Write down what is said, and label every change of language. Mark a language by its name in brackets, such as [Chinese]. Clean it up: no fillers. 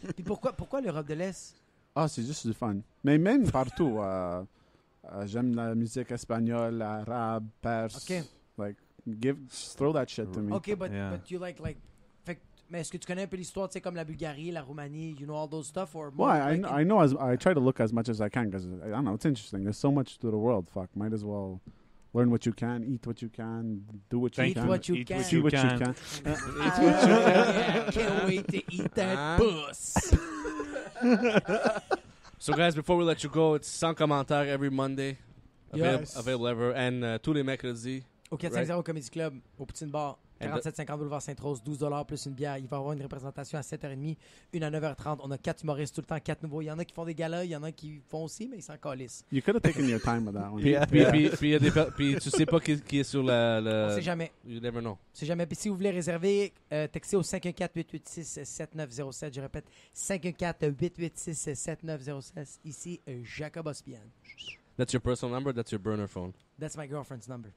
[French] Puis pourquoi l'Europe de l'Est? Ah, c'est juste du fun. Mais même partout, j'aime la musique espagnole, arabe, perse. Ok. [English] Like, throw that shit to me. Ok, but Yeah. you like [French] fait que- mais est-ce que tu connais un peu l'histoire, tu sais, comme la Bulgarie, la Roumanie, [English] you know all those stuff, or more Well, like I know I try to look as much as I can because I don't know, it's interesting. There's so much to the world. Fuck, might as well learn what you can, eat what you can, do what you Eat can, what you Eat can. what see what you can. can. Yeah, can't wait to eat that puss. So, guys, before we let you go, it's Sans Commentaire every Monday. Yes. Available ever. And [French] tous les mercredis. Au 450 Comedy Club, au Poutine Bar, 47,50 boulevard Sainte-Rose, $12 plus une bière. Il va y avoir une représentation à 7h30, une à 9h30. On a 4 humoristes tout le temps, 4 nouveaux. Il y en a qui font des galas, il y en a qui font aussi, mais ils s'en calissent. [English] You could have taken your time with that one. [French] Puis tu sais pas qui est sur On le... sait jamais. [English] You never know. [French] C'est jamais. Puis si vous voulez réserver, textez au 514-886-7907. Je répète, 514-886-7907. Ici, Jacob Ospian. [English] That's your personal number? That's your burner phone? That's my girlfriend's number.